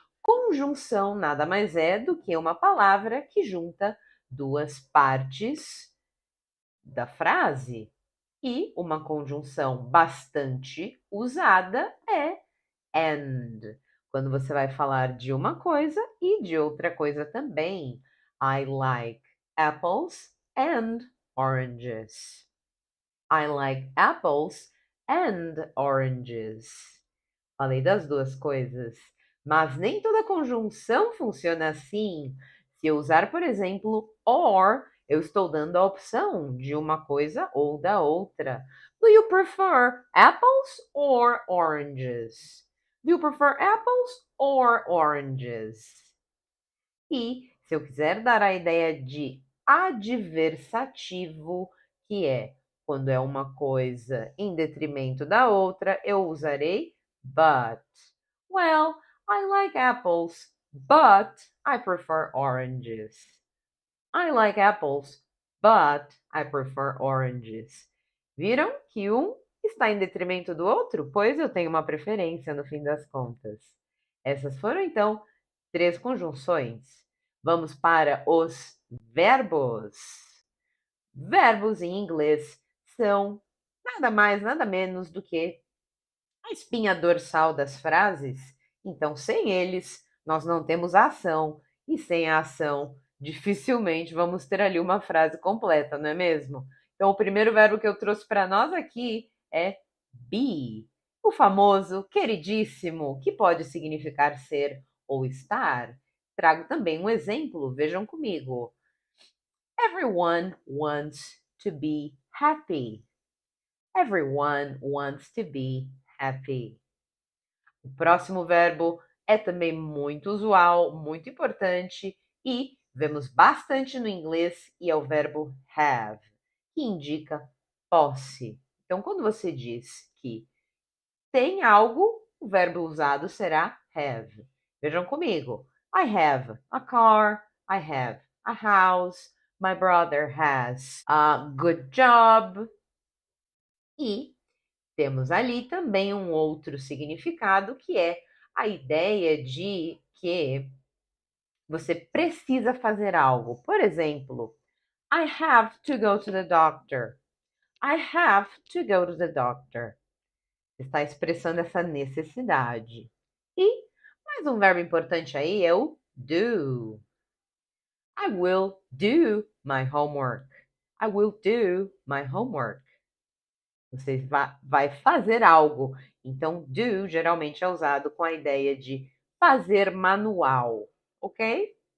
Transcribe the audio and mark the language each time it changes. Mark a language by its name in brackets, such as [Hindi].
[Portuguese] Conjunção nada mais é do que uma palavra que junta duas partes da frase. E uma conjunção bastante usada é and, quando você vai falar de uma coisa e de outra coisa também. [English] I like apples and oranges. I like apples and oranges. [Portuguese] Falei das duas coisas, mas nem toda conjunção funciona assim. Se eu usar, por exemplo, or, eu estou dando a opção de uma coisa ou da outra. [English] Do you prefer apples or oranges? Do you prefer apples or oranges? [Portuguese] E se eu quiser dar a ideia de adversativo, que é quando é uma coisa em detrimento da outra, eu usarei but. [English] Well, I like apples, but I prefer oranges. I like apples, but I prefer oranges. [Portuguese] Viram que um está em detrimento do outro? Pois eu tenho uma preferência no fim das contas. Essas foram então três conjunções. Vamos para os verbos. Verbos em inglês são nada mais, nada menos do que a espinha dorsal das frases. Então, sem eles, nós não temos a ação, e sem a ação, dificilmente vamos ter ali uma frase completa, não é mesmo? Então, o primeiro verbo que eu trouxe para nós aqui é be, o famoso queridíssimo, que pode significar ser ou estar. Trago também um exemplo, vejam comigo. [English] Everyone wants to be happy. Everyone wants to be happy. [Portuguese] O próximo verbo é também muito usual, muito importante e vemos bastante no inglês e é o verbo have, que indica posse. Então, quando você diz que tem algo, o verbo usado será have. Vejam comigo. [English] I have a car, I have a house, my brother has a good job. [Portuguese] E temos ali também um outro significado que é a ideia de que você precisa fazer algo. Por exemplo, [English] I have to go to the doctor. I have to go to the doctor. [Portuguese] Está expressando essa necessidade. E mais um verbo importante aí é o do. [English] I will do my homework. I will do my homework. [Portuguese] Você vai fazer algo. Então, do geralmente é usado com a ideia de fazer manual, ok?